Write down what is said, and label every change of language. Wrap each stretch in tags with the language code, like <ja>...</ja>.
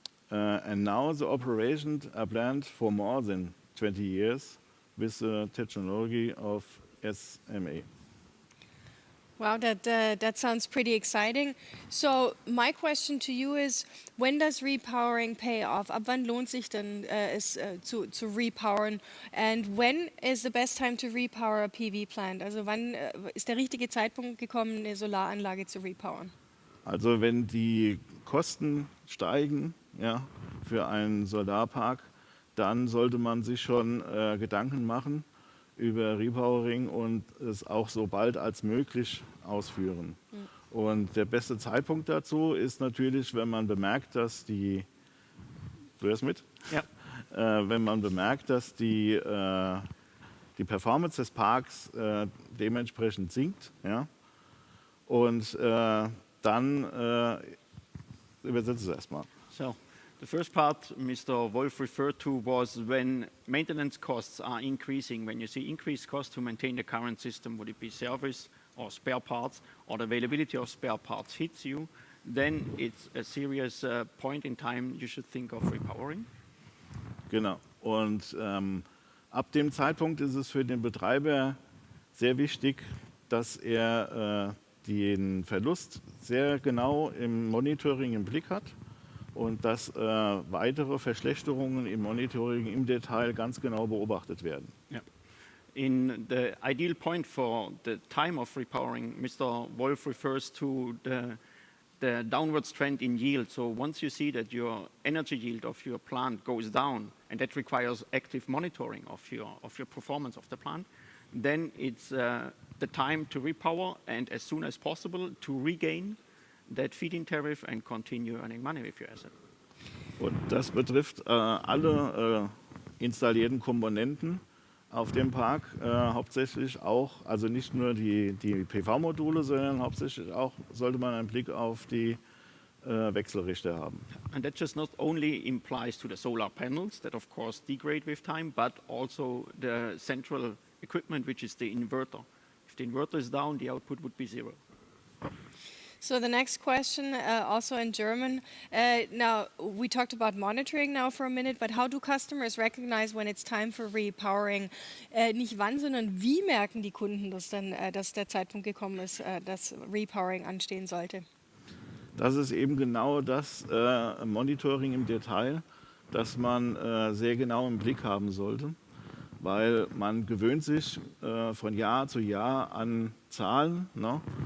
<en>And now the operations are planned for more than 20 years with the technology of SMA. Wow, that sounds pretty exciting. So my question to you is, when does repowering pay off?</en> <de>Ab wann lohnt sich denn es zu repowern?</de> <en>And when is the best time to repower a PV plant?</en> <de>Also wann ist der richtige Zeitpunkt gekommen, eine Solaranlage zu repowern? Also wenn die Kosten steigen, ja, für einen Solarpark, dann sollte man sich schon Gedanken machen über Repowering und es auch so bald als möglich ausführen. Und der beste Zeitpunkt dazu ist natürlich, wenn man bemerkt, dass die... Du hörst mit? Ja. Wenn man bemerkt, dass die Performance des Parks dementsprechend sinkt. Ja? Und dann übersetze es erstmal.</de> <en>So, the first part Mr. Wolf referred to was when maintenance costs are increasing, when you see increased costs to maintain the current system, would it be service or spare parts, or the availability of spare parts hits you, then it's a serious point in time you should think of repowering.</en> <de>Genau. Und ab dem Zeitpunkt ist es für den Betreiber sehr wichtig, dass er den Verlust sehr genau im Monitoring im Blick hat und dass weitere Verschlechterungen im Monitoring im Detail ganz genau beobachtet werden.</de> <en>Yeah. In the ideal point for the time of repowering, Mr. Wolf refers to the downwards trend in yield. So once you see that your energy yield of your plant goes down, and that requires active monitoring of your performance of the plant, then it's the time to repower and as soon as possible to regain that feed-in tariff and continue earning money with your asset.</en> <de>Und das betrifft alle installierten Komponenten auf dem Park, hauptsächlich auch, also nicht nur die PV-Module, sondern hauptsächlich auch sollte man einen Blick auf die Wechselrichter haben.</de> <en>And that just not only implies to the solar panels that of course degrade with time, but also the central equipment, which is the inverter. If the inverter is down, the output would be zero. So the next question, also in German. Now, we talked about monitoring now for a minute, but how do customers recognize when it's time for repowering?</en> <de>Nicht wann, sondern wie merken die Kunden das dann, dass der Zeitpunkt gekommen ist, dass Repowering anstehen sollte? Das ist eben genau das Monitoring im Detail, das man sehr genau im Blick haben sollte, weil man gewöhnt sich von Jahr zu Jahr an Zahlen, ne?</de>